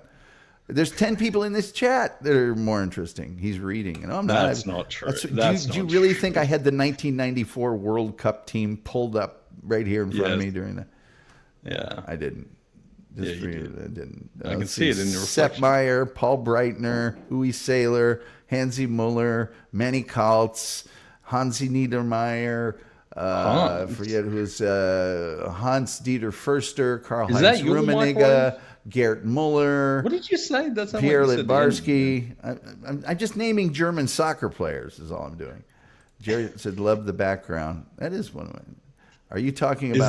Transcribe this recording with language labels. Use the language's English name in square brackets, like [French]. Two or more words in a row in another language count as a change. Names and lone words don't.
[English] There's 10 people in this chat that are more interesting. He's reading. And I'm not. That's not true. Do you really think I had the 1994 World Cup team pulled up right here in front of me during that? Yeah. I didn't. I didn't. I can Let's see it in your reflection. Sepp Meyer, Paul Breitner, Uwe Saylor, Hansi Muller, Manny Kaltz, Hansi Niedermeyer, forget who's Hans Dieter Förster, Karl-Heinz Rummenigge, Gerd Muller. What did you say? That's Pierre Litbarski. I'm just naming German soccer players is all I'm doing. Jerry said, love the background. That is one of my... Are you talking about...